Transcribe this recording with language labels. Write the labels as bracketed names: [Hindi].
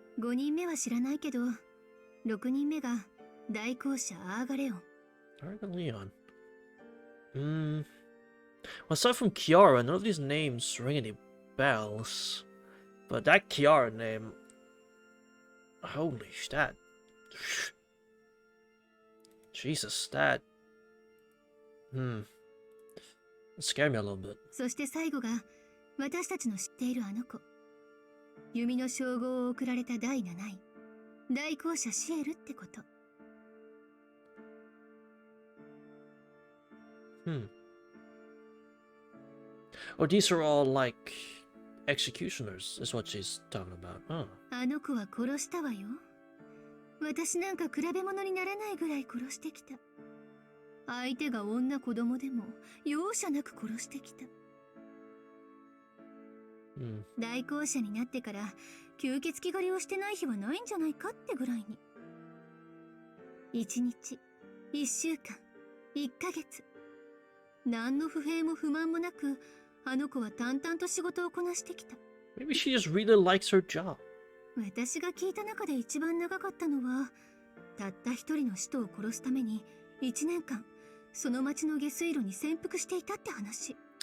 [Japanese] 5人目は知らないけど、6人目が大公社アーガレオン。 [English] Arga Leon. Well, aside from Kiara, none of these names ring any bells. But that Kiara name... Holy shit. Jesus, that... It scared me a little bit. [Japanese] そして最後が私たちの知っているあの子。弓の称号を贈られた第7位。大公社シエルってこと。 [English] Oh, these are all like executioners, is what she's talking about. Huh. [Japanese] あの子は殺したわよ。私なんか比べ物にならないぐらい殺してきた。相手が女子供でも容赦なく殺してきた。大公社になってから吸血鬼狩りをしてない日はないんじゃないかってぐらいに。 1日、1週間、1ヶ月。何の不平も不満もなく、あの子は淡々と仕事をこなしてきた。 [English] Maybe she just really likes her job. [Japanese] 私が聞いた中で一番長かったのは、たった一人の使徒を殺すために1年間、その町の下水路に潜伏していたって話。